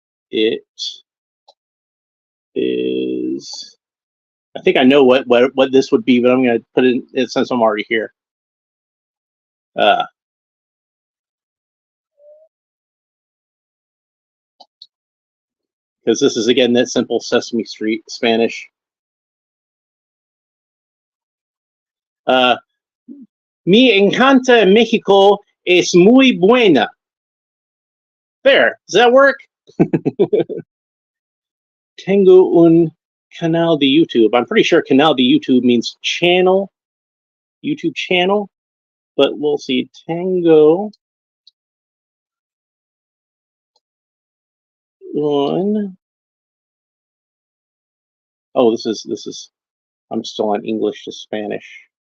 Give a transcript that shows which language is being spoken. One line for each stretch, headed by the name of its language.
English: It is, I think I know what this would be, but I'm going to put it since I'm already here. Because this is, again, that simple Sesame Street Spanish.
Spanish: Mi encanta Mexico es muy buena.
English: There. Does that work?
Spanish: Tengo un canal de YouTube.
English: I'm pretty sure
Spanish: canal de YouTube
English: means channel, YouTube channel. But we'll see.
Spanish: Tengo un.
English: Oh, this is. I'm still on English to Spanish.